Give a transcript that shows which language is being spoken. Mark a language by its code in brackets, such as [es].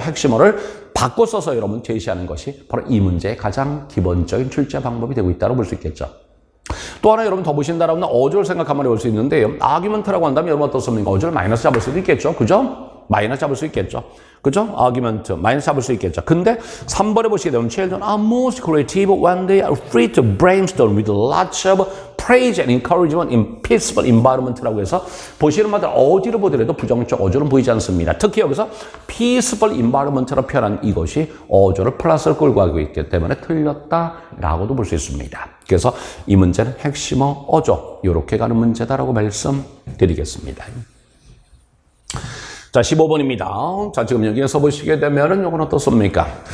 [ko] 핵심어를 바꿔 써서 여러분 제시하는 것이 바로 이 문제의 가장 기본적인 출제 방법이 되고 있다고 볼 수 있겠죠. 또 하나 여러분 더 보신다라면 어조를 생각하면 볼 수 있는데요. argument라고 한다면 여러분 어떻습니까? 어조를 마이너스 잡을 수도 있겠죠. 그죠? 마이너스 잡을 수 있겠죠. 그죠? argument, 마이너스 잡을 수 있겠죠. 근데 3번에 보시게 되면 [en] children are most creative when they are free to brainstorm with lots of praise and encouragement in peaceful environment라고 [ko] 해서 보시는 바들 어디를 보더라도 부정적 어조는 보이지 않습니다. 특히 여기서 peaceful environment로 표현한 이것이 어조를 플러스를 끌고 가고 있기 때문에 틀렸다라고도 볼 수 있습니다. 그래서 이 문제는 핵심어 어조 이렇게 가는 문제다라고 말씀드리겠습니다. 자, 15번입니다. 자, 지금 여기에서 보시게 되면은 이건 어떻습니까?